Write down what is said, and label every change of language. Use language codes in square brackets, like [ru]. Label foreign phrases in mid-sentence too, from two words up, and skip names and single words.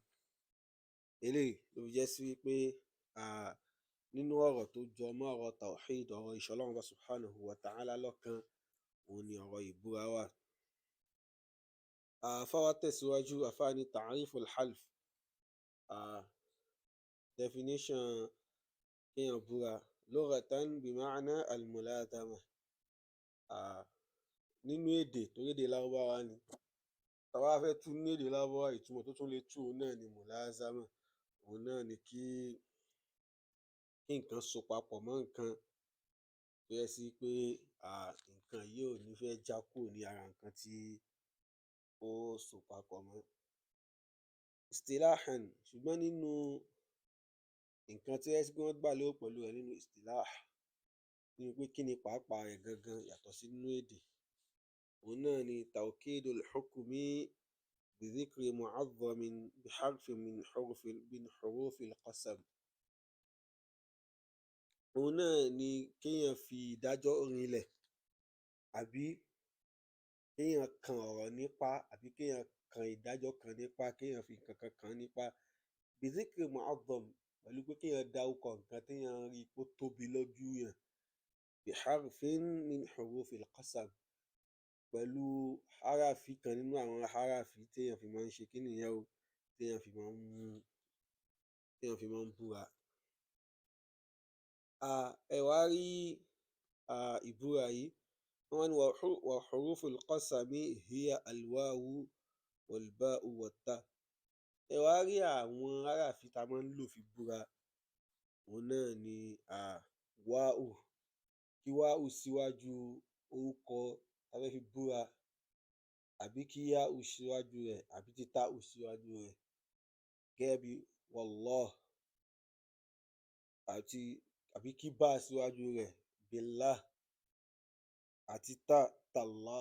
[yo] eléyìí ló fi jẹ́ sí wípé nínú ọ̀rọ̀ tó jọ mọ́ ọ̀rọ̀ tawhid, ọ̀rọ̀ ìṣọlọ́run [ar] سبحانه وتعالى [yo] lọ́kan, òun ni ọ̀rọ̀ ìbúra wà. àfáwá tẹ̀síwájú, àfáà ní [ar] تعريف الحلف, [yo] definition kéèyàn búra [ar] لغة بمعنى الملازمة. [yo] nínú èdè tó lédè lárúbáwá ni, tàwa fẹ́ tú ní èdè lárúbáwá, ìtumọ̀ tó tún lè tú òun náà ni mulazama. òun náà ni kí nǹkan so papọ̀ mọ́ nǹkan tó yẹ sí pé nǹkan yìí ò ní fẹ́ já kúrò ní ara nǹkan tí ó so papọ̀ mọ́. istilahan, ṣùgbọ́n nínú nǹkan tí wọ́n gbà lérò pẹ̀lú rẹ̀ nínú istilah ni pé kí ni pàápàá rẹ̀ gangan yàtọ̀ sí nínú èdè. òun náà ni [ar] توكيد الحكم بذكر معظم بحرف من حروف القسم. [yo] òun náà ni kéèyàn fi ìdájọ́ rinlẹ̀, àbí kéèyàn kan ọ̀rọ̀ nípa, àbí kéèyàn kan ìdájọ́ kan nípa, kéèyàn fi nǹkan kan kàn nípa [ar] بذكر معظم, [yo] pẹ̀lú pé kéèyàn dárúkọ nǹkan téèyàn rí kó tóbi lójú yàn, [ar] بحرف من حروف القسم, [yo] pẹ̀lú harafi kan nínú àwọn harafi téèyàn fi máa ń ṣe kí nìyẹn o, téèyàn fi máa ń búra. ẹ wá rí ìbúra yìí, wọ́n ní [ar] وحروف القسم هي الواو والباء والتاء. [yo] ẹ wá rí àwọn harafi tá a máa ń lò fi búra, òun náà ni wáù, kí wáù síwájú orúkọ tá a fẹ́ fi búra, àbí kí yáù síwájú rẹ̀, àbí tí táù síwájú rẹ̀, gẹ́gẹ́ bí wallah, àbí kí bá síwájú rẹ̀, billah, àti tallah.